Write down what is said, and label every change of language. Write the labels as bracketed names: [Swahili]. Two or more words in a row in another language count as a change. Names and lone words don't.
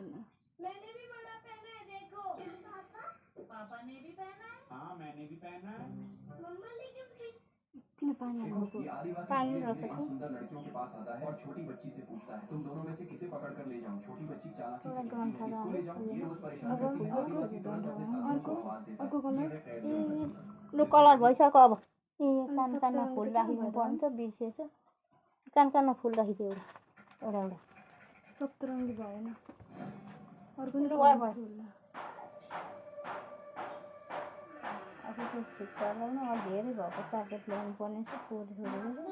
[Hindi] मैंने भी बड़ा पहना है देखो पापा ने भी पहना है हाँ मैंने भी पहना है मम्मा लेकिन [Nepali] किन पानी हालेको [Hindi] ये आदिवासी पानी अपने रस पास सुंदर लड़कियों के पास आता है और छोटी बच्ची से पूछता है तुम दोनों में से किसे पकड़ कर ले जाऊं छोटी बच्ची चालाकी से कहती है इसको ले जाओ ये रोज परेशान करती है आदिवासी तुरंत अपने साथियों को आवाज देता है [Nepali] अर्को कलर [Hindi] ये है टैग। [Nepali] लु कलर भइसक्यो अब ए कानमा फुल राखिदिनु पर्छ बिर्सेछ कानमा फुल राखिदियो एउटा एउटा सप्तरङ्गी भएन अर्को नि भयो, भयो। फुल। अब त्यो फिक्का लगाउनु अब धेरै भएको प्याकेट ल्याउनु पर्ने छ फुल छोडेको छ